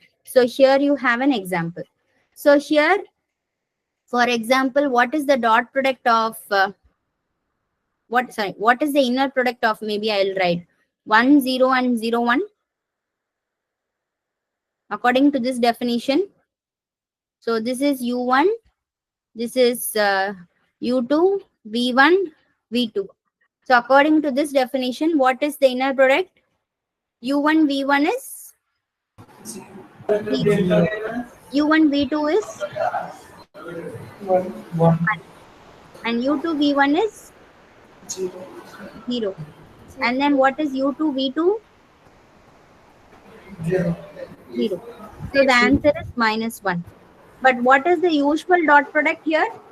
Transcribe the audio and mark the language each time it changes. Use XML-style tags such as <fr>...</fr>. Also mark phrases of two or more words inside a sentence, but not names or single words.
<en>So here you have an example. So here, for example, what is the dot product of what is the inner product of, maybe I'll write 1 0 and 0 1 according to this definition. So this is u1, this is u2, v1, v2. So according to this definition, what is the inner product? u1, v1 is 0. u1, v2 is One. 1. And u2, v1 is 0. And then what is u2, v2? 0. So the answer is -1. But what is the usual dot product here?</en>